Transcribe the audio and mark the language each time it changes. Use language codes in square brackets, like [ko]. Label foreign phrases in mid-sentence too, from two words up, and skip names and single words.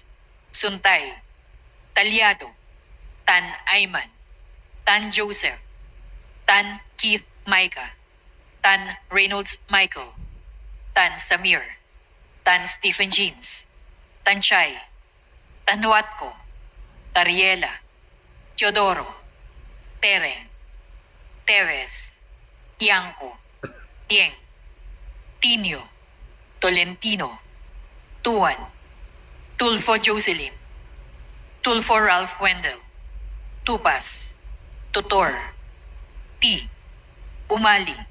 [tl] Suntay, Talyado, Tan Ayman, Tan Joseph, Tan Keith Micah, Tan Reynolds Michael, Tan Samir, Tan Stephen James, Tan Chay, Tan Watko, Tariela, Teodoro, Tereng, Teves, Yanko, Tieng, Tinio, Tolentino, Tuan, Tulfo Jocelyn, Tulfo Ralph Wendell, Tupas, Tutor, T, Umali,